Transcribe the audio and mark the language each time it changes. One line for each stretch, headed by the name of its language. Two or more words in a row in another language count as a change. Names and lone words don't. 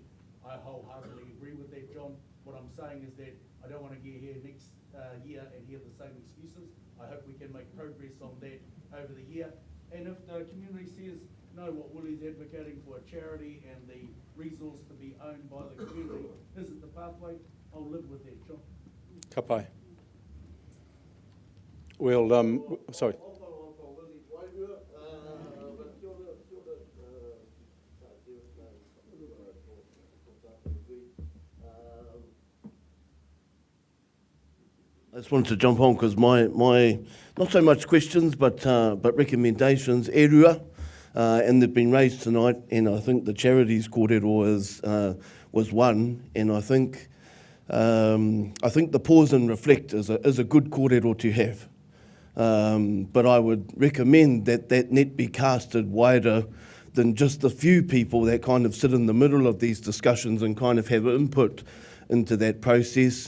English: I wholeheartedly agree with that, John. What I'm saying is that I don't want to get here next year and hear the same excuses. I hope we can make progress on that over the year. And if the community says, no, what Willie's advocating for a charity and the resource to be owned by the community isn't the pathway, I'll live with that, John.
Māori: Ka pai.
English: Well, sorry. I just wanted to jump on because my not so much questions but recommendations,
Māori: e rua,
English: and they've been raised tonight, and I think the charities kōrero was one, and I think the pause and reflect is a good kōrero to have. But I would recommend that net be casted wider than just the few people that kind of sit in the middle of these discussions and kind of have input into that process.